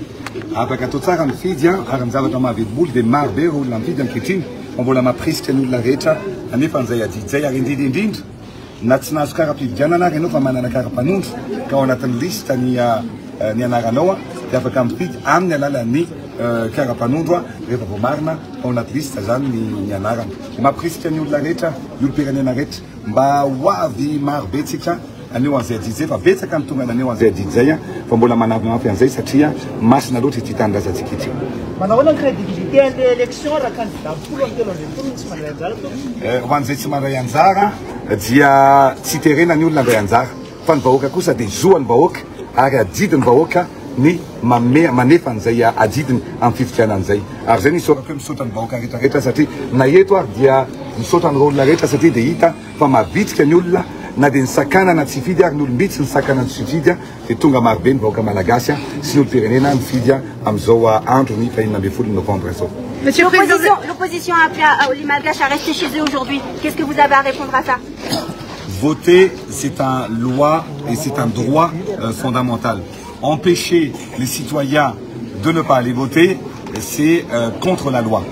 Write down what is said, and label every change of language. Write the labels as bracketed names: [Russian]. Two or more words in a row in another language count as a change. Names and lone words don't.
[Malagasy] Afaka atao tsara mifidy ary ny zavatra mahavedimboly dia maro be ireo olona mifidy ankehitriny fa mbola mampirisika ny olona rehetra anefa an'izay adidy zay ary indrindra na tsy nahazo kara-pividianana ary ianao fa manana kara-panondro ka ao anatin'ny lista ny anaranao dia afaka mifidy amin'ny alalan'ny kara-panondro rehefa vao marina ao anaty lista zany ny anarana. Mampirisika ny olona rehetra ny olo-pirenena rehetra mba hoavy maro be tsika aneo an'izay adidy zay fa betsaka mitongana aneo an'izay adidy zay fa mbola manampy an'izay satria masina loatra ity tanindrazantsika ity. Manao [French] crédibilité à l'élection [Malagasy] raha candidat polo amin'ny telo ambin'ny folo tsy mandray anjara ho an'izay tsy mandray anjara dia tsy terena ny olona andray anjara fa ny vahoaka kosa dia zoan'ny vahoaka ary adidiny vahoaka ny manefa an'izay adidiny amin'ny fifidiana an'izay. Ary zay nisorako hoe misaotra ny vahoaka rehetrarehetra satria na eto ary dia misaotra ny olona rehetra satria dia hita fa mavitrika ny olona na dia ny sakanana tsy fidy ary ny olombitsy ny sakanana tsy fidy dia tonga marobe ny vahoaka malagasy sy ny olo-pirenena mifidy amin'izao andro ny 12 novembre zao. [French] L'opposition a appelé les Malgaches à rester chez eux aujourd'hui. Qu'est-ce que vous avez à répondre à ça? Voter, c'est un loi et c'est un droit fondamental. Empêcher les citoyens de ne pas aller voter, c'est contre la loi.